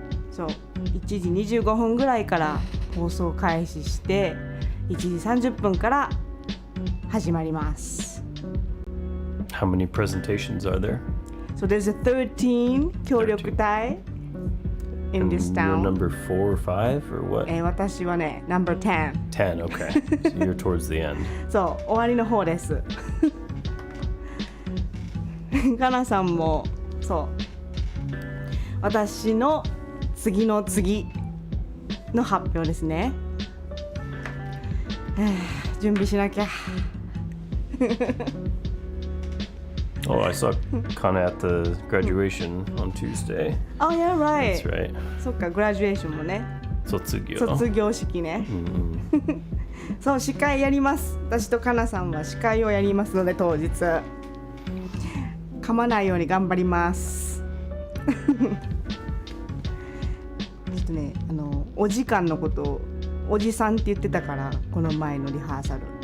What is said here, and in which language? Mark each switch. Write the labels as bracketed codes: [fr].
[ja] So 1時25分ぐらいから放送開始して、1時30分から始まります。 [en] How many presentations are there? So there's a 13 協力隊 in this And town. You're number 4 or 5 or what? [ja] 私はね、 [en] number 10. 10, okay. So you're towards the end. [ja] そう、終わりの方です。かなさんも、そう。私の次の次の発表ですね。準備しなきゃ。 [en] Oh, I saw Kana at the graduation on Tuesday. Oh, yeah, right. That's right. [ja] そっか、グラジュエーションもね。卒業式ね。そう、司会やります。私とかなさんは司会をやりますので、当日。噛まないように頑張ります。ちょっとね、お時間のことをおじさんって言ってたから、この前のリハーサル。